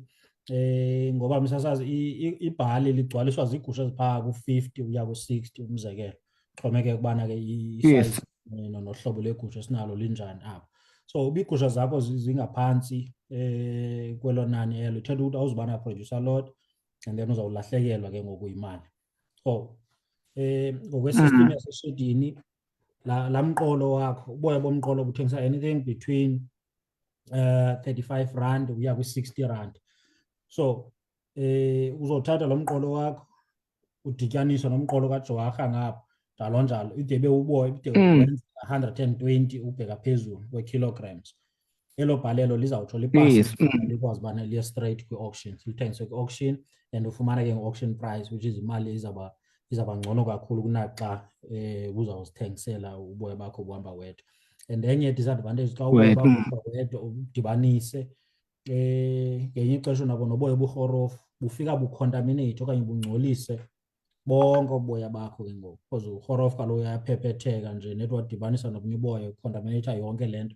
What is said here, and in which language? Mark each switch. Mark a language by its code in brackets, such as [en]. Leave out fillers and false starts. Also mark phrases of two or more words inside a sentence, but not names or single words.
[xh] Ngoba msasazi ibhali ligcwaliswa ziigusha eziphaa ku-50 uya ku-60 umzekelo, xhomekeka ubana ke isize nohlobo legusha esinalo linjani apho. So iigusha zakho zingaphansi kwelo nani elo ithetha ukuthi awuzuba na-producer lot [en] and then [xh] uzawulahlekelwa ke ngoku yimali. So ngokwesystem yaseshedini la mqolo wakho uboya bomqolo buthengisa [en] anything between 35 rand [xh] uya kwi-60 rand. So uzothatha lo mqolo wakho udityaniswa nomqolo kaJowarha ngapha njalo njalo ide bewuboya ide wenza 120 ubheka phezulu kwe-kilograms. Elo bhalelo lizawutsho lipase likwazi ubana liye straight kwi-auction, lithengiswe kwi-auction and ufumana ke nge-auction price [en] which is [xh] imali izawuba ngcono kakhulu kunaxa uzawuzithengisela uboya bakho buhamba wedwa. And enye disadvantage xa uboya bakho buhamba wedwa udibanise ngenye ixesha nabo noboya oburhorofu bufika bucontaminate okanye bungcolise bonke uboya bakho ke ngoku because urhorofu kaloku uyaphepetheka nje net wadibanisa nobunye uboya ucontaminate yonke le nto.